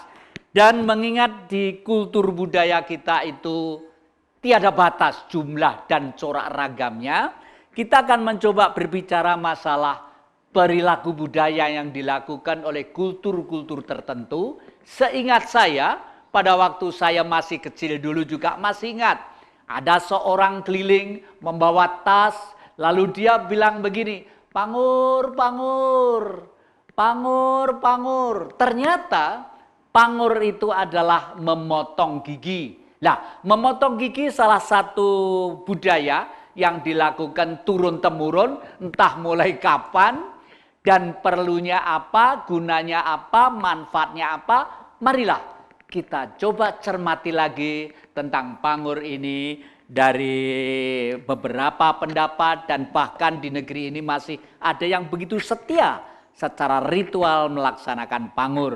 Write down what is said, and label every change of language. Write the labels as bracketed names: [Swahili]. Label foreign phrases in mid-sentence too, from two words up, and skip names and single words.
[Indonesian] Dan mengingat di kultur budaya kita itu tiada batas jumlah dan corak ragamnya, kita akan mencoba berbicara masalah perilaku budaya yang dilakukan oleh kultur-kultur tertentu. Seingat saya, pada waktu saya masih kecil dulu juga masih ingat, ada seorang keliling membawa tas, lalu dia bilang begini, "Pangur, pangur, pangur, pangur." Ternyata pangur itu adalah memotong gigi. Nah, memotong gigi salah satu budaya yang dilakukan turun-temurun, entah mulai kapan, dan perlunya apa, gunanya apa, manfaatnya apa. Marilah kita coba cermati lagi tentang pangur ini dari beberapa pendapat, dan bahkan di negeri ini masih ada yang begitu setia secara ritual melaksanakan pangur.